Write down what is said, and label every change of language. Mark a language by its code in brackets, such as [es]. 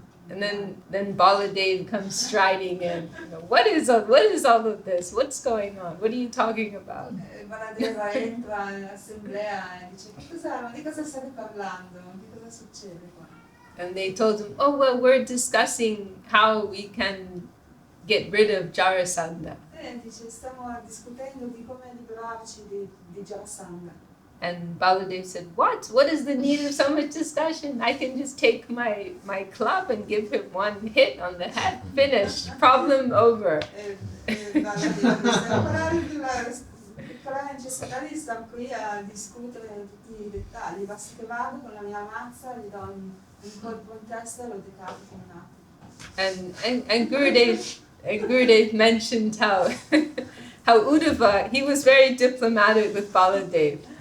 [en] And then Baladeva comes striding in. You know, what is all of this? What's going on? What are you talking about? [it] Baladeva entra nell'assemblea e dice di cosa state parlando? Di cosa succede qua? [en] And they told him, oh well, we're discussing how we can get rid of Jarasandha. [it] Dice, stiamo discutendo di come liberarci di Jarasandha. [en] And Baladeva said, what? What is the need of so much discussion? I can just take my club and give him one hit on the head. Finished. Problem over. [it] Baladeva dice, qual è la necessità di stare qui a discutere tutti i dettagli? Basta che vado con la mia mazza, gli do un colpo in testa e lo decapito in un attimo. [en] And Gurudev mentioned how how Uddhava, he was very diplomatic with Baladeva.